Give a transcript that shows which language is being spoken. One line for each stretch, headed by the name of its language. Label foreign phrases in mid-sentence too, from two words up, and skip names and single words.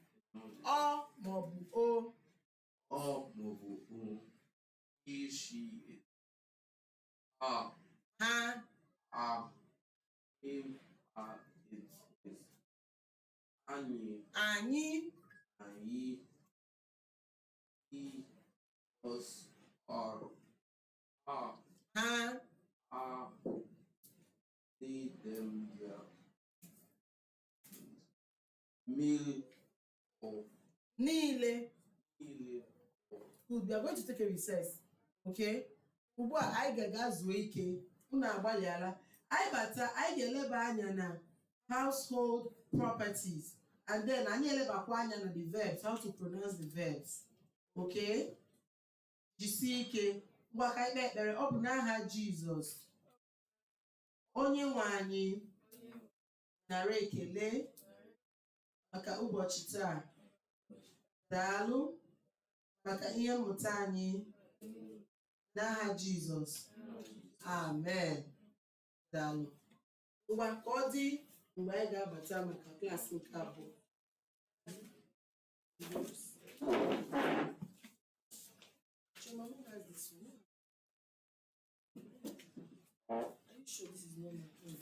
Igbo: Ọ maọbụ O. Ọ maọbụ o.
English: He, she, it.
Igbo: Ha. Ha.
English: Him, her, it, is.
Igbo: Anyị. Anyị.
English: He, us, our.
Igbo: Ha. Ha.
English: They, them, their. Meal of.
Igbo: Niile.
English: Good. We are going to take a recess. Okay?
Igbo: Ugbu a anyị ga-aga zuo ike. Unu agbalịala. Anyị bata, anyị ga-eleba anya na
English: household properties. And then
Igbo: anyị elebakwa anya na
English: the verbs, how to pronounce the verbs.
Igbo: Okay? Jisie ike. Ngwa ka ikpe ekpere, ọ bụ n'aha Jizọs. Onye nwe anyị nara ekele maka ụbọchị taa. Daalụ maka ihe mmụta anyị n'aha Jizọs. Amen. Daalụ. Ngwa ka ọ dị mgbe anyị ga-abata maka klaasị nke abụọ.
English: Choma, who has this one? Are you sure this is not my phone?